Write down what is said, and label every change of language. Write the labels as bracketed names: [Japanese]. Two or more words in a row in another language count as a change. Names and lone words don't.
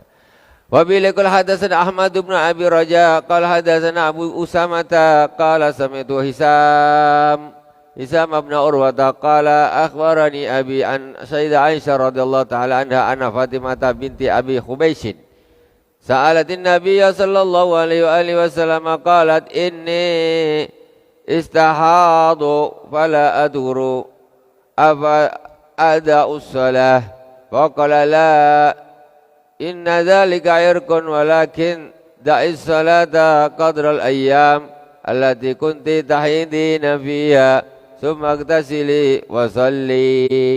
[Arabic] وبالكل حدثنا أحمد بن أبي رجاء قال حدثنا أبو أسامة قال سمعت هشام بن عروة قال أخبرني أبي عن السيدة عائشة رضي الله تعالى عنها أن فاطمة بنت أبي حبيش سألت النبي صلى الله عليه وسلم قالت إني أستحاض فلا أدري أفأدع الصلاة وقال لا إن ذلك عرق ولكن دعي الصلاة قدر الأيام التي كنت تحيضين فيها ثم اغتسلي وصلي.